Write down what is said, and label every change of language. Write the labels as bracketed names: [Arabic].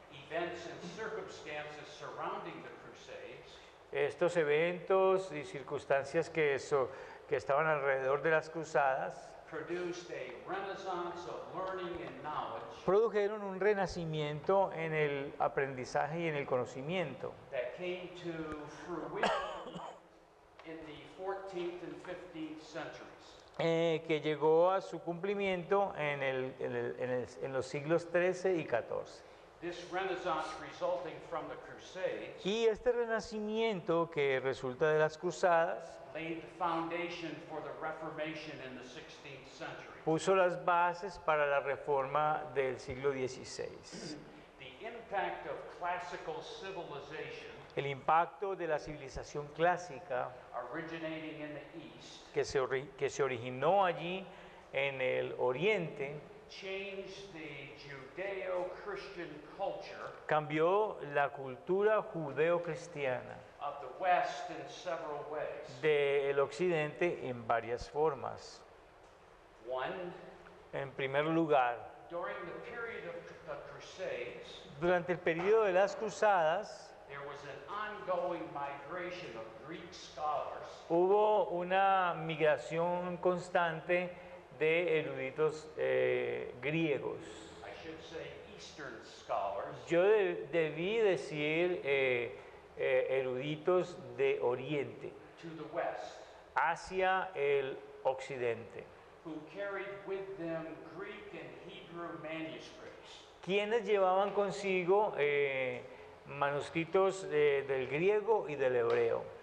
[English] Events and circumstances surrounding the Crusades [Spanish] Estos eventos y circunstancias que estaban alrededor de las cruzadas [English] produced a renaissance of learning and knowledge [Spanish] produjeron un renacimiento en el aprendizaje y en el conocimiento [English] that came to fruition in the 14th and 15th centuries. [Spanish] que llegó a su cumplimiento en los siglos XIII y XIV. [English] This renaissance resulting from the Crusades [Spanish] Y este renacimiento que resulta de las cruzadas [English] laid the foundation for the Reformation in the 16th century. [Spanish] puso las bases para la reforma del siglo XVI. [English] The impact of classical civilization [Spanish] El impacto de la civilización clásica [English] originating in the East [Spanish] que se originó allí en el Oriente [English] changed the Judeo-Christian culture [Spanish] cambió la cultura judeo-cristiana [English] of the West in several ways. [Spanish] del Occidente en varias formas. [English] One, [Spanish] En primer lugar, [English] during the period of the Crusades, [Spanish] durante el periodo de las cruzadas [English] there was an ongoing migration of Greek scholars [Spanish] hubo una migración constante de eruditos griegos. [English] I should say Eastern scholars, [Spanish] Yo debí decir eruditos de Oriente [English] to the West, [Spanish] hacia el Occidente, [English] who carried with them Greek and Hebrew manuscripts. [Spanish] quienes llevaban consigo manuscritos del griego y del hebreo.